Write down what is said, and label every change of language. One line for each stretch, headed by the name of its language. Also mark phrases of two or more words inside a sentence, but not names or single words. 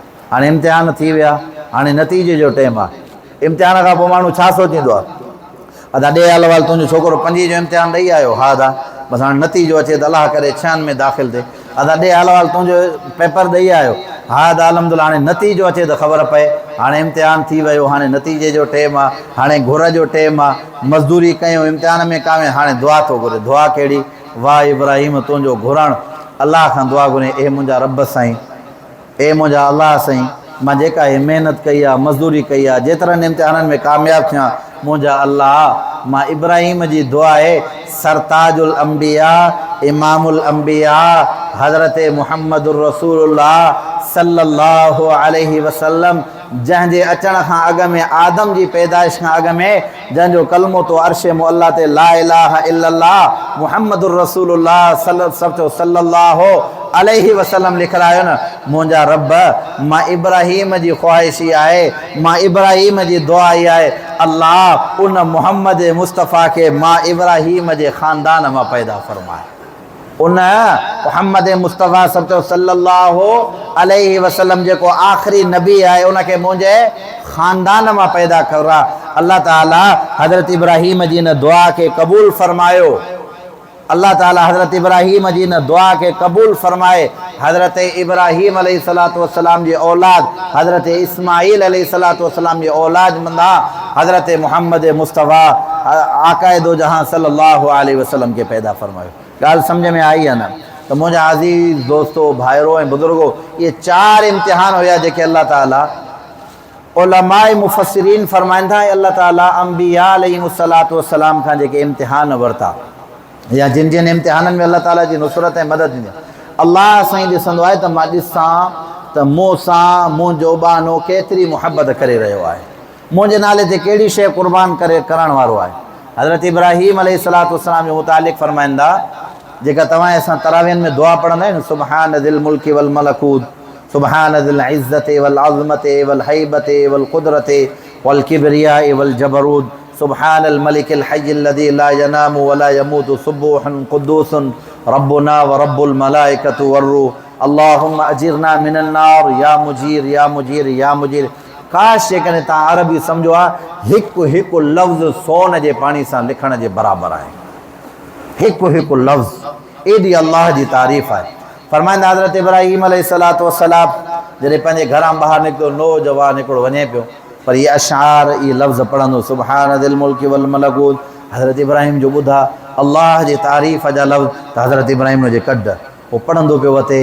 Sindhi: हाणे इम्तिहान थी विया, हाणे नतीजे जो टाइम आहे, इम्तिहान खां पोइ माण्हू छा सोचींदो आहे, अदा ॾे हल वाल तुंहिंजो छोकिरो 5 जो इम्तिहान ॾेई आयो, हा दा बसि हाणे नतीजो अचे त अलाह करे 6 में दाख़िल थिए, अदा ॾे हल वाल तुंहिंजो पेपर ॾेई आयो, हा दा अलहमदुलिल्लाह हाणे नतीजो अचे त ख़बर पए, हाणे इम्तिहान थी वियो, हाणे नतीजे जो टाइम आहे, हाणे घुर जो टाइम आहे, मज़दूरी कयूं इम्तिहान में कामें, हाणे दुआ थो घुरे, दुआ कहिड़ी, वाह इब्राहिम तुंहिंजो घुरणु, अलाह खां दुआ घुरे, ए मुंहिंजा रब साईं, ए मुंहिंजा अलाह साईं, मां जेका हे महिनत कई आहे, मज़दूरी कई आहे, जेतिरनि इम्तिहाननि में कामयाबु थियां, मुंहिंजा अलाह मां इब्राहिम जी दुआ आहे,
Arabic: سرتاج الأنبياء إمام الأنبياء
Sindhi: हज़रत
Arabic: محمد رسول الله صلى الله عليه وسلم
Sindhi: जंहिंजे अचण खां अॻु में आदम जी पैदाइश खां अॻु में जंहिंजो कलमो तो अर्शे मुअल्ला ते
Arabic: لا إله إلا الله محمد رسول الله صلى الله عليه وسلم
Sindhi: लिखरायो न, मुंहिंजा रब मां इब्राहिम जी ख्वाहिशी आहे, मां इब्राहिम जी दुआ ई आहे, अल्लाह उन मुहम्मद मुस्तफ़ा खे मां इब्राहिम जे ख़ानदान मां पैदा फरमाए, उन मुहम्मद मुस्तफ़ा
Arabic: صلى الله عليه وسلم
Sindhi: जेको आख़िरी नबी आहे उनखे मुंहिंजे ख़ानदान मां पैदा करा। अल्लाह ताला हज़रत इब्राहिम जी न दुआ खे क़बूल फरमायो, अल्लाह ताला हज़रत इब्राहिम जी न दुआ खे क़बूल फरमाए। हज़रत इब्राहिम
Arabic: عليه الصلاة والسلام
Sindhi: जी औलाद हज़रत इस्माइल
Arabic: عليه الصلاة والسلام
Sindhi: जी औलाद मंदा हज़रत मुहम्मद मुस्तफ़ा आक़ाए दो जहां
Arabic: صلى الله عليه وسلم
Sindhi: खे पैदा फरमायो। ॻाल्हि सम्झ में आई आहे न? त मुंहिंजा अज़ीज़ दोस्तो भाइरो ऐं बुज़ुर्गो, इहे 4 इम्तिहान हुया जेके अल्लाह ताला उलमाए मुफ़स्सिरीन फरमाइनि था, अल्लाह ताला अंबिया
Arabic: عليهم الصلاة والسلام
Sindhi: खां जेके इम्तिहान वरिता या जिन जिन इम्तिहाननि में अल्लाह ताला जी नुसरत ऐं मदद ॾिनी, अल्लाह साईं ॾिसंदो आहे त मां ॾिसां त मूं सां मुंहिंजो ॿानो केतिरी मुहबत करे रहियो आहे, मुंहिंजे नाले ते कहिड़ी शइ क़ुर्बान करण वारो आहे। हज़रत इब्राहिम
Arabic: عليه الصلاة والسلام
Sindhi: जो मुतालिक़ फरमाईंदा, जेका तव्हां असां तरावियुनि में दुआ पढ़ंदा आहियूं,
Arabic: سبحان ذي الملك والملكوت سبحان ذي العزة والعظمة والهيبة والقدرة والكبرياء والجبروت سبحان الملك الحي الذي لا ينام ولا يموت سبوح قدوس ربنا ورب الملائكة والروح اللهم أجرنا من النار يا مجير يا مجير يا مجير.
Sindhi: काश जेकॾहिं तव्हां अरबी सम्झो आहे, हिकु हिकु लफ़्ज़ सोन जे पाणी सां लिखण जे बराबरि आहे, हिकु हिकु लफ़्ज़, एॾी अल्लाह जी तारीफ़ आहे। फरमाईंदा हज़रत इब्राहिम
Arabic: عليه الصلاة والسلام
Sindhi: जॾहिं पंहिंजे घरां ॿाहिरि निकितो, नौजवान हिकिड़ो वञे पियो, पर इहे अशार इहे लफ़्ज़ पढ़ंदो,
Arabic: سبحان ذي الملك والملكوت,
Sindhi: हज़रत इब्राहिम जो ॿुधा अल्लाह जी तारीफ़ जा लफ़्ज़, त हज़रत इब्राहिम जे कढ उहो पढ़ंदो पियो वठे।